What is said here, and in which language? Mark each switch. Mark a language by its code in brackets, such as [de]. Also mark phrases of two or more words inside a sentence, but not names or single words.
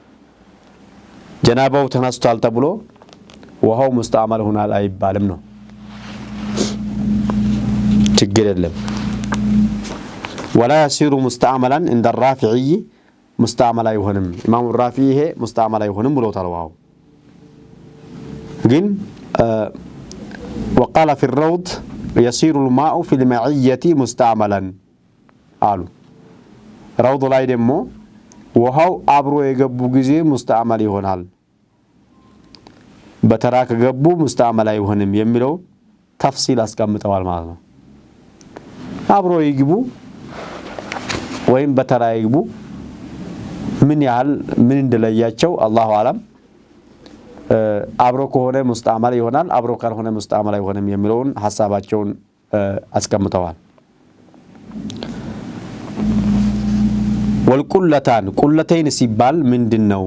[am] ጀናባው ተነስቷል ተብሎ ውሃው ሙስጣማል ሆናል አይባልም ነው። ችግር የለም። [ar] ولا يصير مستعملا عند الرافعي مستعمل [am] አይሆንም ኢማሙ الرافعي ይሄ ሙስጣማል አይሆንም ብሎታል ውሃው ግን [ar] وقال في الروض يصير الماء في المعية مستعملا قالوا [am] روض ላይ ደግሞ ውሃው አብሮ የገቡ ጊዜ ሙስጣማል ይሆናል በተራ ከገቡ ሙስጣማል አይሆንም የሚለው ተፍሲል አስቀምጠዋል ማለት ነው። አብሮ ይግቡ ወይም በተራ ይግቡ ምን ያህል ምን እንደለያቸው [ar] الله أعلم። [am] አብሮ ከሆነ ሙስጣማል ይሆናል አብሮ ካልሆነ ሙስጣማል አይሆንም የሚለውን ሐሳባቸውን አስቀምጠዋል። ወልቁለታን ቁለተይን ሲባል ምንድነው?